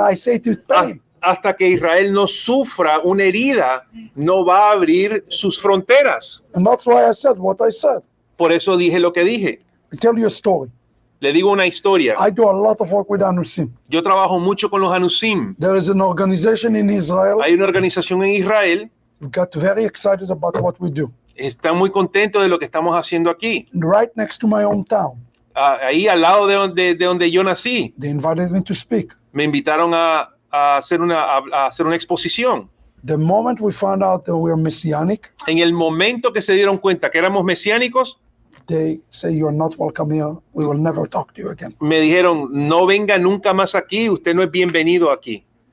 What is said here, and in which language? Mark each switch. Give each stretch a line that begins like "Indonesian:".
English: I say it with pain.
Spanish: hasta que Israel no sufra una herida, no va a abrir sus fronteras.
English: And that's why I said what I said.
Spanish: Por eso dije lo que dije.
English: I tell you a story.
Spanish: Le digo una historia.
English: I do a lot of work with Anusim.
Spanish: Yo trabajo mucho con los Anusim.
English: There is an organization in Israel.
Spanish: Hay una organización en Israel.
English: We got very excited about what we do.
Spanish: Está muy contento de lo que estamos haciendo aquí.
English: Right next to my hometown.
Spanish: Ahí al lado de donde yo nací.
English: They invited me to speak.
Spanish: Me invitaron a hacer una exposición.
English: The moment we found out that we are messianic,
Spanish: En el momento que se dieron cuenta que éramos mesiánicos,
English: they say you're not welcome here. We will never talk to you again.
Spanish: me dijeron, no venga nunca más aquí, usted no es bienvenido aquí.